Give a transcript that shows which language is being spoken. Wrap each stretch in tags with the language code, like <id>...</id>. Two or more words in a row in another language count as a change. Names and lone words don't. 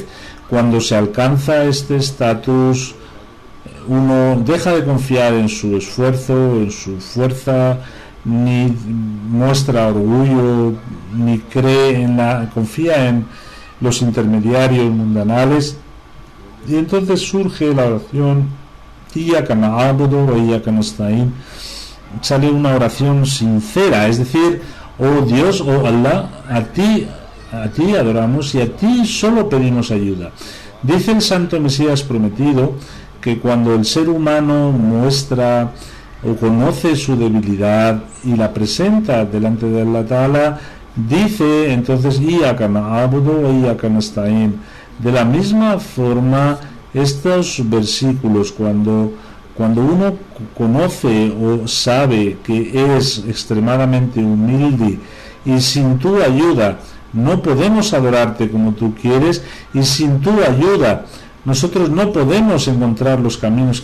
<es>Cuando se alcanza este estatus, uno deja de confiar en su esfuerzo, en su fuerza, ni muestra orgullo, ni confía en los intermediarios mundanales, y entonces surge la oración</es> <ar>إياك نعبد وإياك نستعين.</ar> <es>Sale una oración sincera, es decir, oh Dios, oh Allah, a ti adoramos y a ti solo pedimos ayuda. Dice el Santo Mesías prometido que cuando el ser humano muestra o conoce su debilidad y la presenta delante de</es> <ar>الله تعالى,</ar> <es>dice entonces</es> <ar>إياك نعبد وإياك نستعين.</ar> <es>De la misma forma, estos versículos, cuando uno conoce o sabe que es extremadamente humilde y sin tu ayuda no podemos adorarte como tú quieres, y sin tu ayuda nosotros no podemos encontrar los caminos</es>